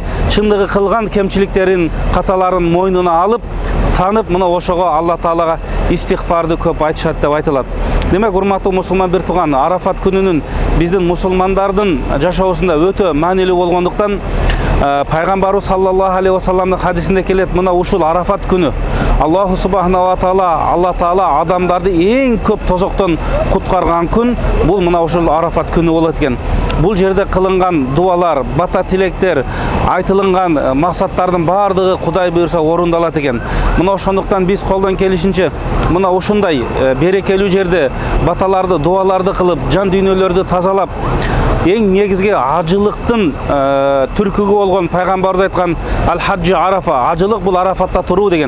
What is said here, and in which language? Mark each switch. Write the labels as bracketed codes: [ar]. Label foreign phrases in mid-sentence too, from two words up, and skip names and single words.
[ky] Чындыгы кылган кемчиликтерин, каталарын мойнуна алып, танып, мына ошого Алла Таалага истигфарды көп айтышат деп айтылат. Демек, урматтуу мусулман бир тууган, Арафат күнүнүн биздин мусулмандардын жашоосунда өтө маанилүү болгондуктан пайгамбарыбыз [ar] صلى الله عليه وسلم [ky] хадисинде келет, мына ушул Арафат күнү [ar] الله سبحانه وتعالى, [ky] Алла Таала адамдарды эң көп тозоктон куткарган күн бул мына ушул Арафат күнү болот экен. Бул жерде кылынган дуалар, бата тилектер, айтылынган максаттардын баардыгы Кудай буйрса орундалат экен. Мына ошондуктан биз колдон келишинче мына ушундай берекелүү жерде баталарды, дуаларды кылып, жан дүйнөлөрдү тазалап, эң негизги ажылыктын түркүгү болгон пайгамбарыбыз айткан [ar] الحج عرفة, [ky] ажылык бул Арафатта туруу деген.